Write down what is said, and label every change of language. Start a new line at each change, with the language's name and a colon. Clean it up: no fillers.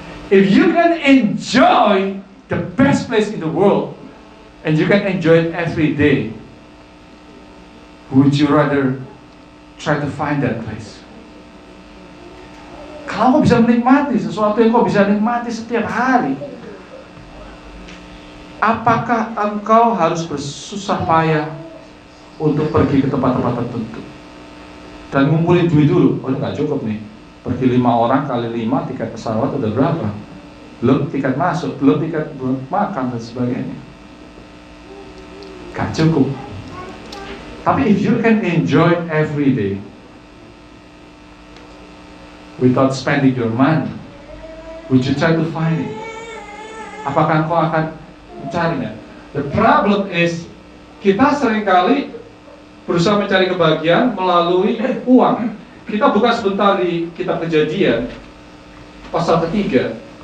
English: If you can enjoy the best place in the world and you can enjoy it every day, would you rather try to find that place?
Indonesian: Kalau kau bisa menikmati sesuatu yang kau bisa nikmati setiap hari, apakah engkau harus bersusah payah untuk pergi ke tempat-tempat tertentu dan ngumpulin duit dulu? Oh, nggak cukup nih, pergi 5 orang kali 5 tiket pesawat udah berapa? Belum tiket masuk, belum tiket makan dan sebagainya. Gak cukup. Tapi
English: if you can enjoy every day without spending your money, would you try to find it?
Indonesian: Apakah kau akan mencarinya?
English: The problem is,
Indonesian: kita seringkali berusaha mencari kebahagiaan melalui uang. Kita buka sebentar di kitab Kejadian pasal 3.